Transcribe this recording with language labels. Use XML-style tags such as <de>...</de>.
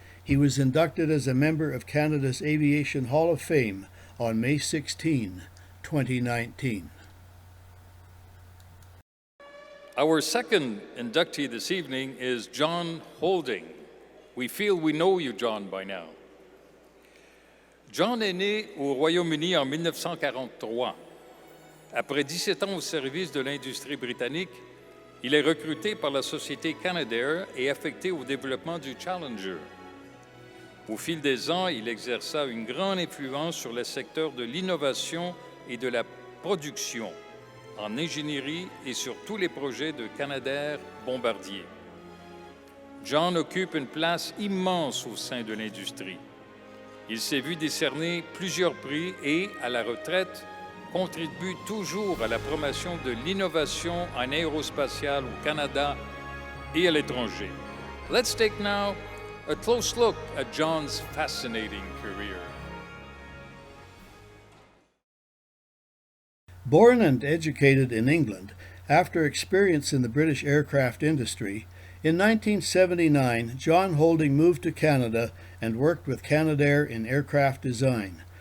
<en>He was inducted as a member of Canada's Aviation Hall of Fame on May 16, 2019. Our second inductee this evening is John Holding. We feel we know you, John, by now.</en> <fr>John est né au Royaume-Uni en 1943. Après 17 ans au service de l'industrie britannique, il est recruté par la société Canadair et affecté au développement du Challenger. Au fil des ans, il exerça une grande influence sur le secteur de l'innovation et de la production, en ingénierie et sur tous les projets de Canadair Bombardier. John occupe une place immense au sein de l'industrie. Il s'est vu décerner plusieurs prix et, à la retraite, contribue toujours à la promotion de l'innovation en aérospatiale au Canada et à l'étranger.</fr> <en>Let's take now a close look at John's fascinating career. Born and educated in England, after experience in the British aircraft industry, in 1979, John Holding moved to Canada and worked with Canadair in aircraft design.</en>